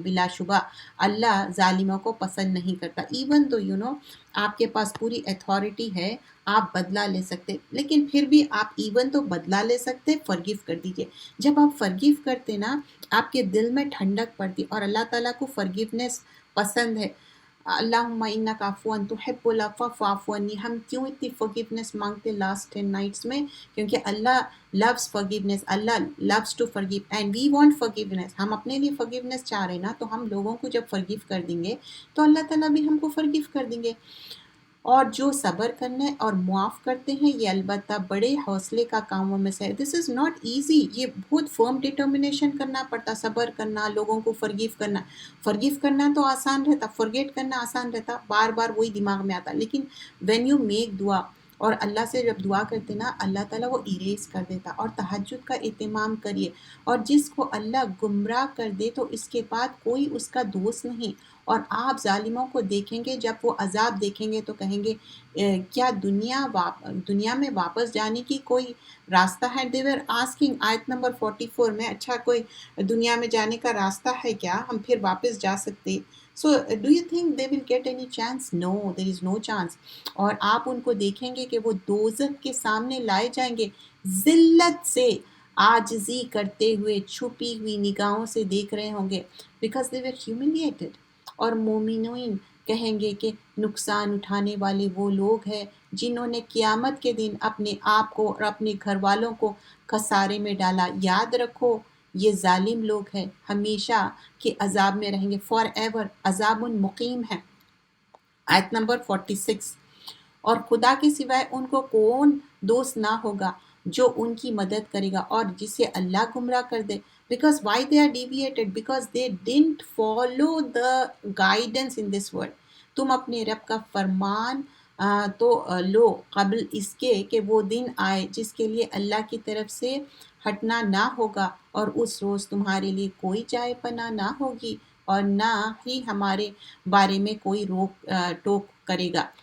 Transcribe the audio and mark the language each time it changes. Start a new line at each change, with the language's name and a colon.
Urdu: بلا شبہ اللہ ظالموں کو پسند نہیں کرتا. ایون تو آپ کے پاس پوری اتھارٹی ہے، آپ بدلہ لے سکتے، لیکن پھر بھی آپ ایون تو بدلہ لے سکتے، فرگیو کر دیجئے. جب آپ فرگیو کرتے نا، آپ کے دل میں ٹھنڈک پڑتی، اور اللہ تعالیٰ کو فرگیونیس پسند ہے.
Arabic: اللہم انک عفو تحب العفو فاعف عنی.
Urdu: ہم کیوں اتنی فرگیونیس مانگتے لاسٹ 10 نائٹس میں؟ کیونکہ اللہ
English: loves forgiveness. Allah loves to forgive and we want forgiveness.
Urdu: ہم اپنے لیے forgiveness چاہ رہے نا، تو ہم لوگوں کو جب forgive کر دیں گے تو اللہ تعالیٰ بھی ہم کو forgive کر دیں گے. اور جو صبر کرنے اور معاف کرتے ہیں یہ البتہ بڑے حوصلے کا کاموں میں سے ہے.
English: This is not easy.
Urdu: یہ بہت فرم ڈٹرمنیشن کرنا پڑتا، صبر کرنا، لوگوں کو فرگیو کرنا. فرگیو کرنا تو آسان رہتا، فرگیٹ کرنا آسان رہتا، بار بار وہی دماغ میں آتا. لیکن
English: when you make
Urdu: دعا اور اللہ سے جب دعا کرتے نا، اللہ تعالیٰ وہ اریز کر دیتا. اور تہجد کا اہتمام کریے. اور جس کو اللہ گمراہ کر دے تو اس کے بعد کوئی اس کا دوست نہیں. اور آپ ظالموں کو دیکھیں گے، جب وہ عذاب دیکھیں گے تو کہیں گے کیا دنیا میں واپس جانے کی کوئی راستہ ہے؟
English: they were asking
Urdu: آیت نمبر 44 میں، اچھا کوئی دنیا میں جانے کا راستہ ہے کیا؟ ہم پھر واپس جا سکتے.
English: So do you think they will get any chance? No, there is no chance.
Urdu: اور آپ ان کو دیکھیں گے کہ وہ دوزخ کے سامنے لائے جائیں گے، ذلت سے عاجزی کرتے ہوئے، چھپی ہوئی نگاہوں سے دیکھ رہے ہوں گے.
English: because they were humiliated.
Urdu: اور مومنین کہیں گے کہ نقصان اٹھانے والے وہ لوگ ہیں جنہوں نے قیامت کے دن اپنے آپ کو اور اپنے گھر والوں کو خسارے میں ڈالا. یاد رکھو یہ ظالم لوگ ہیں، ہمیشہ کے عذاب میں رہیں گے.
English: for ever
Urdu: عذاب مقیم ہے. آیت نمبر 46. اور خدا کے سوائے ان کو کون دوست نہ ہوگا جو ان کی مدد کرے گا اور جسے اللہ گمراہ کر دے.
English: Because why they are deviated? Because they didn't follow the guidance in this world.
Urdu: تم اپنے رب کا فرمان تو لو قبل اس کے کہ وہ دن آئے جس کے لیے اللہ کی طرف سے ہٹنا نہ ہوگا، اور اس روز تمہارے لیے کوئی جائے پناہ نہ ہوگی اور نہ ہی ہمارے بارے میں کوئی روک ٹوک کرے گا.